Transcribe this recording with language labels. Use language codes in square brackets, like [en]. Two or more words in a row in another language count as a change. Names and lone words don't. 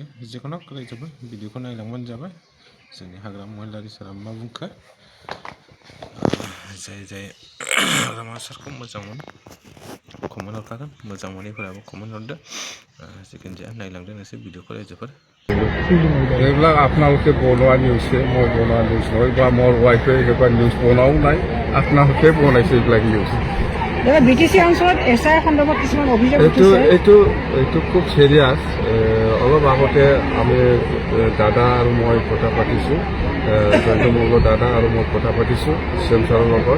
[brx] जिखुनु रायजोफोर भिडिअखौ नायलांबानो जाबाय। जोंनि हाग्रामा महिलारि सारा मा बुंखो, जाय हाग्रामा सारखौ मोजां मोनो कमेन्ट हरखागोन, मोजां मोनैफोराबो कमेन्ट हरदो। जिखुनु जाया नायलांदो नोंसोर भिडिअखौ रायजोफोर। [as] এইবিলাক আপোনালোকে বনোৱা নিউজে, মই বনোৱা নিউজ নহয়, বা মোৰ ৱাইফে সেইবিলাক নিউজ বনোৱাও নাই, আপোনালোকে বনাইছে এইবিলাক নিউজ। বিটিচি অঞ্চলত এছআই সন্দৰ্ভত কিছুমান অভিযোগ উঠিছে। এইটো খুব চিৰিয়াছ। অলপ আগতে আমি দাদা আৰু মই কথা পাতিছোঁ, জয়ন্তমল্ল দাদা আৰু মই কথা পাতিছোঁ চিএম ছাৰৰ লগত।